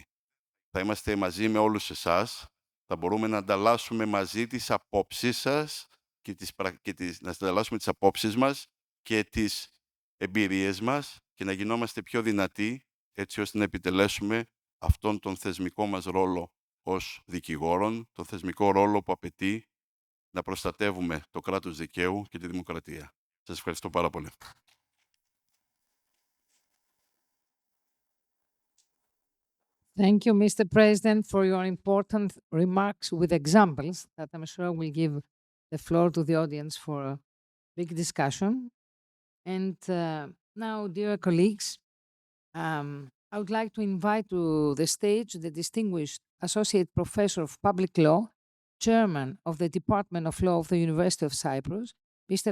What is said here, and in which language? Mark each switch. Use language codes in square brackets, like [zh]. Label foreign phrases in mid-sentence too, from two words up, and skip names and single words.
[el] Θα είμαστε μαζί με όλους εσάς, θα μπορούμε να ανταλλάσσουμε μαζί τις απόψεις σας να ανταλλάσσουμε τις απόψεις μας και τις εμπειρίες μας και να γινόμαστε πιο δυνατοί, έτσι ώστε να επιτελέσουμε αυτόν τον θεσμικό μας ρόλο ως δικηγόρων, τον θεσμικό ρόλο που απαιτεί να προστατεύουμε το κράτος δικαίου και τη δημοκρατία. Σας ευχαριστώ πάρα πολύ. [en] Thank you, Mr. President, for your important remarks with examples that I'm sure will give the floor to the audience for a big discussion. And now, dear colleagues, I would like to invite to the stage the distinguished Associate Professor of Public Law, Chairman of the Department of Law of the University of Cyprus, Mr.